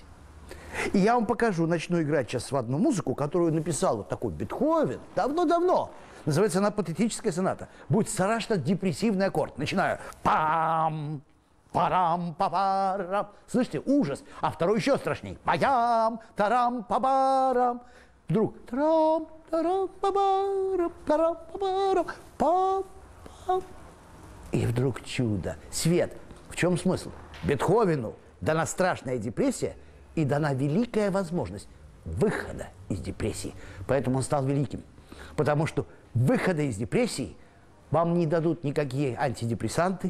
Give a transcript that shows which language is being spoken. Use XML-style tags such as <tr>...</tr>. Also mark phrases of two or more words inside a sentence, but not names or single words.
<ru>И я вам покажу, начну играть сейчас в одну музыку, которую написал вот такой Бетховен давно-давно. Называется она патетическая соната. Будет страшно депрессивный аккорд. Начинаю. Пам! Парам-па-парам. Слышите, ужас. А второй еще страшней. Паям, тарам-па-барам. Вдруг тарам-тарам-па-барам, тарам-па-барам, пам-пам. И вдруг чудо. Свет. В чем смысл? Бетховену дана страшная депрессия и дана великая возможность выхода из депрессии. Поэтому он стал великим. Потому что выхода из депрессии вам не дадут никакие антидепрессанты.</ru>